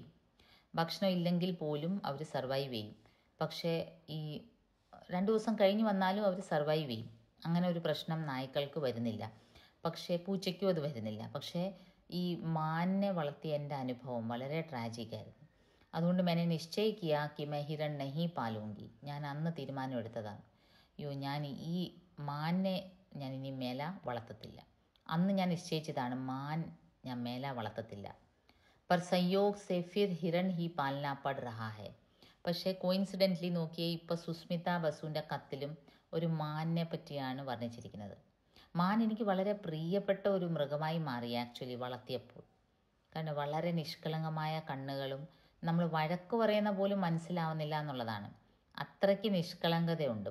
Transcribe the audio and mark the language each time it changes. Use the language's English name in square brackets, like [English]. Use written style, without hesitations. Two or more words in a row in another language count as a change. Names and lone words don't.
[Malayalam] ഭക്ഷണം ഇല്ലെങ്കിൽ പോലും അവർ സർവൈവ് ചെയ്യും. പക്ഷേ ഈ 2 ദിവസം കഴിഞ്ഞ് വന്നാലും അവർ സർവൈവ് ചെയ്യും. അങ്ങനെ ഒരു പ്രശ്നം നായ്ക്കൾക്ക് വരുന്നില്ല, പക്ഷേ പൂച്ചയ്ക്കും അത് വരുന്നില്ല. പക്ഷേ ഈ മാനിനെ വളർത്തിയ എൻ്റെ അനുഭവം വളരെ ട്രാജിക്കായിരുന്നു. [Hindi] അതുകൊണ്ട് मैंने निश्चय किया कि मैं हिरण नहीं पालूंगी. [Malayalam] ഞാൻ അന്ന് തീരുമാനം എടുത്തതാണ്, ഞാൻ ഈ മാനിനെ ഞാൻ ഇനി മേല വളർത്തത്തില്ല. അന്ന് ഞാൻ നിശ്ചയിച്ചതാണ്, മാൻ ഞാൻ മേല വളർത്തത്തില്ല. [Hindi] पर संयोग से फिर हिरण ही पालना पड़ रहा है. [Malayalam] പക്ഷേ കോയിൻസിഡൻ്റ്ലി നോക്കിയേ, ഇപ്പോൾ സുസ്മിത ബസുവിൻ്റെ കത്തിലും ഒരു മാനിനെ പറ്റിയാണ് വർണ്ണിച്ചിരിക്കുന്നത്. മാൻ എനിക്ക് വളരെ പ്രിയപ്പെട്ട ഒരു മൃഗമായി മാറി ആക്ച്വലി വളർത്തിയപ്പോൾ. കാരണം വളരെ നിഷ്കളങ്കമായ കണ്ണുകളും, നമ്മൾ വഴക്ക് പറയുന്ന പോലും മനസ്സിലാവുന്നില്ല എന്നുള്ളതാണ്, അത്രയ്ക്ക് നിഷ്കളങ്കതയുണ്ട്.